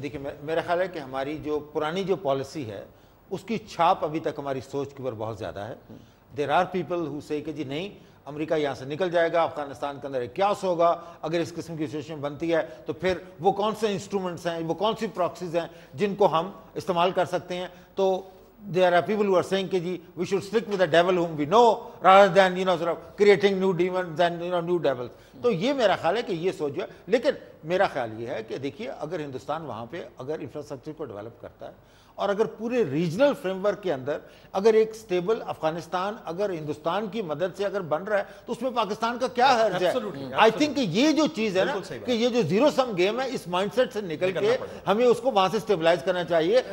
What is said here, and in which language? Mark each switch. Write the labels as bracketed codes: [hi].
[ur] دیکھیے میرا خیال ہے کہ ہماری جو پرانی جو پالیسی ہے اس کی چھاپ ابھی تک ہماری سوچ کے اوپر بہت زیادہ ہے. [en] there are people who say [ur] کہ جی نہیں, امریکہ یہاں سے نکل جائے گا, افغانستان کے اندر ایک کیاس ہوگا, اگر اس قسم کی سچویشن بنتی ہے تو پھر وہ کون سے انسٹرومنٹس ہیں, وہ کون سی پراکسیز ہیں جن کو ہم استعمال کر سکتے ہیں. [en] تو there are people who are saying [ur] کہ جی [en] we should stick with the devil whom we know rather than sort of creating new demons and new devils. [ur] تو یہ میرا خیال ہے کہ یہ سوچ جو ہے. لیکن میرا خیال یہ ہے کہ دیکھیے اگر ہندوستان وہاں پہ اگر انفراسٹرکچر کو ڈیولپ کرتا ہے اور اگر پورے ریجنل فریم ورک کے اندر اگر ایک سٹیبل افغانستان اگر ہندوستان کی مدد سے اگر بن رہا ہے تو اس میں پاکستان کا کیا حرج ہے؟ آئی تھنک کہ یہ جو چیز ہے نا کہ یہ جو زیرو سم گیم ہے, اس مائنڈ سیٹ سے نکل کے ہمیں اس کو وہاں سے سٹیبلائز کرنا چاہیے.